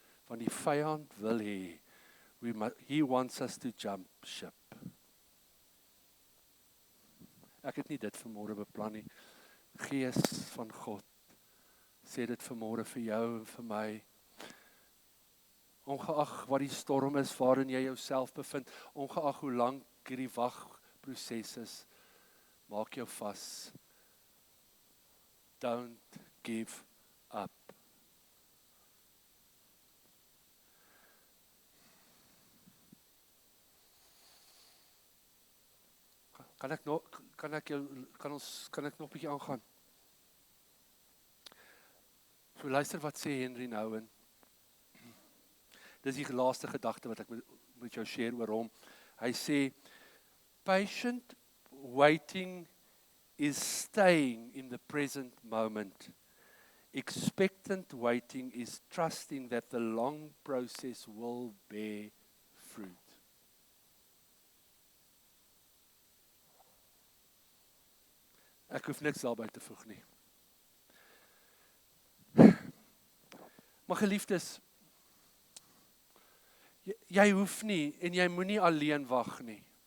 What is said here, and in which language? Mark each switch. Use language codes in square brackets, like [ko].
[af] Want die vyand wil hê, [en] he wants us to jump ship. [af] Ek het nie dit vanmôre beplan nie. Gees van God sê dit vanmôre vir jou en vir my. Ongeag wat die storm is waarin jy jouself bevind, ongeag hoe lank hierdie wagproses is, maak jou vas. [en] Don't give up. [af] Kan ek nog 'n bietjie aangaan? So luister wat sê Henry Nouwen. Dis die laaste gedagte wat ek met jou share oor hom. Hy sê, [en] patient waiting is staying in the present moment. Expectant waiting is trusting that the long process will bear fruit. [af] Ek hoef niks daarby te voeg nie. Maar geliefdes, jy hoef nie en jy moenie alleen wag nie.